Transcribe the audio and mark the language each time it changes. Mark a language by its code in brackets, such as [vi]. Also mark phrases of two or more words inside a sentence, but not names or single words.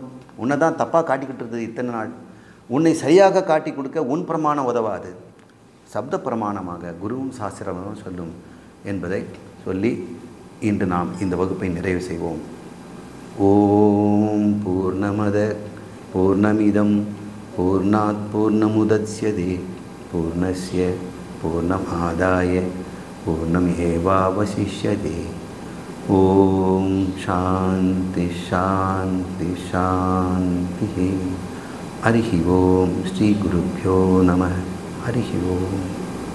[ta] உன்னை தான் தப்பாக காட்டிக்கிட்டு இருக்குது இத்தனை நாள். உன்னை சரியாக காட்டி கொடுக்க உன் பிரமாணம் உதவாது. சப்த பிரமாணமாக குருவும் சாஸ்திரமும் சொல்லும் என்பதை சொல்லி இன்று நாம் இந்த வகுப்பை நிறைவு செய்வோம். [sa] ॐ पूर्णमदः पूर्णमिदं पूर्णात् पूर्णमुदच्यते पूर्णस्य पूर्णमादाय पूर्णमेवावशिष्यते. ॐ शान्तिः शान्तिः शान्तिः. हरिः ॐ। श्री गुरुभ्यो नमः. हरिः ॐ.